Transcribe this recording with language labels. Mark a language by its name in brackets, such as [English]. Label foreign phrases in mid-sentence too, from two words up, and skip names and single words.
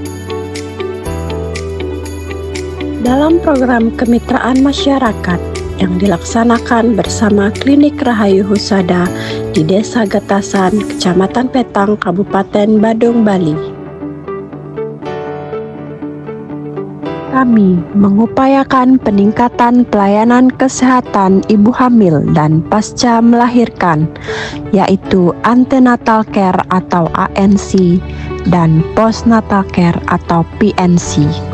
[Indonesian] Dalam program kemitraan masyarakat yang dilaksanakan bersama Klinik Rahayu Husada di Desa Getasan, Kecamatan Petang, Kabupaten Badung, Bali, kami mengupayakan peningkatan pelayanan kesehatan ibu hamil dan pasca melahirkan, yaitu [English] antenatal care [Indonesian] atau ANC dan [English] postnatal care [Indonesian] atau PNC.